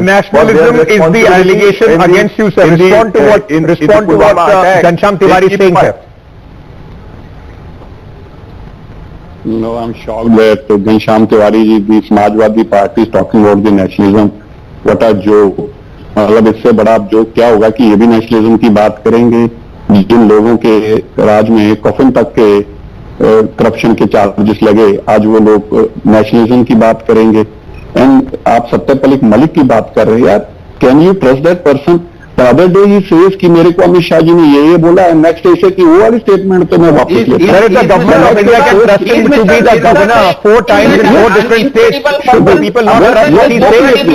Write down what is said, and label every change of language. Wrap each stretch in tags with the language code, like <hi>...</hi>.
<en>fake nationalism is the allegation against you, sir. Respond to what Ghanshyam Tiwari is saying, sir. No, I'm shocked that Ghanshyam Tiwari, the Samajwadi Party, is talking about the nationalism. What a joke!</en> <hi>मतलब इससे बड़ा joke क्या होगा कि ये भी nationalism की बात करेंगे, जिन लोगों के राज में कफन तक के करप्शन के चार्जेस लगे, आज वो लोग नेशनलिज्म की बात करेंगे। एंड आप सत्यपाल मलिक की बात कर रहे हैं यार,</hi> <en>Can you trust that person? The other day he says</en> <hi>कि मेरे को अमित शाह जी ने ये बोला है,</hi> <en>next day</en> <hi>से कि वो वाली statement तो मैं वापस लेता हूं.</hi> <en>There is the government of India can trust him to be the governor 4 times in 4 different states. Should the people not trust what he's saying?</en>